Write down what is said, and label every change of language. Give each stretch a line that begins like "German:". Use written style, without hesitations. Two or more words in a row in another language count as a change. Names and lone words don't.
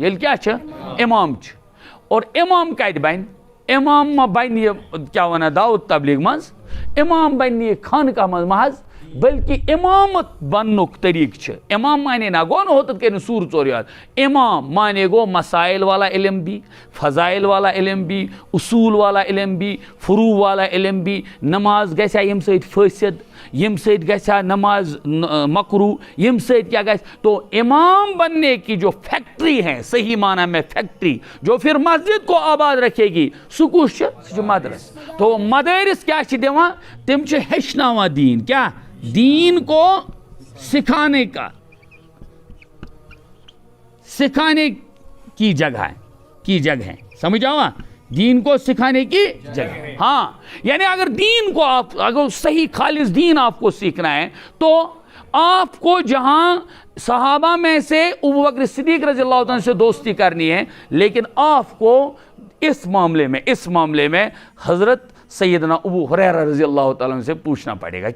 Kashmiri: ییٚلہِ کیٛاہ چھِ؟ امام چھِ. اور امام کتہِ بنہِ؟ امام ما بنہِ یہِ کیٛاہ وَنان دعوت تبلیغ منٛز، امام بنہِ نہٕ یہِ خانقاہ منٛز محض، بلکہ امامت بننُک طریقہٕ چھِ. امام مانے نہ گوٚو نہٕ ہوتَتھ کٔرِو سوٗر ژور یاد. امام مانے گوٚو
Urdu: مسائل والا علم بھی، فضائل والا علم بھی، اصول والا علم بھی، فروع والا علم بھی.
Kashmiri: نماز گژھِ ہا ییٚمہِ سۭتۍ فٲصد، ییٚمہِ سۭتۍ گژھِ ہا نماز مکروٗ، ییٚمہِ سۭتۍ کیٛاہ گژھِ.
Urdu: تو امام بننے کی جو فیکٹری ہے، صحیح معنی میں فیکٹری، جو پھر مسجد کو آباد رکھے گی،
Kashmiri: سُہ کُس چھُ؟ سُہ چھُ مدرس. تو مدارس کیٛاہ چھِ دِوان؟ تِم چھِ ہیٚچھناوان دیٖن. کیٛاہ؟
Urdu: دین کو سکھانے کی جگہیں.
Kashmiri: سمجھ آوا؟
Urdu: دین کو سکھانے کی جگہ. ہاں یعنی اگر دین کو اگر صحیح خالص دین آپ کو سیکھنا ہے تو آپ کو جہاں صحابہ میں سے ابو بکر صدیق رضی اللہ عنہ سے دوستی کرنی ہے، لیکن آپ کو اس معاملے میں حضرت سیدنا ابو ہریرہ رضی اللہ تعالیٰ عنہ سے پوچھنا پڑے گا.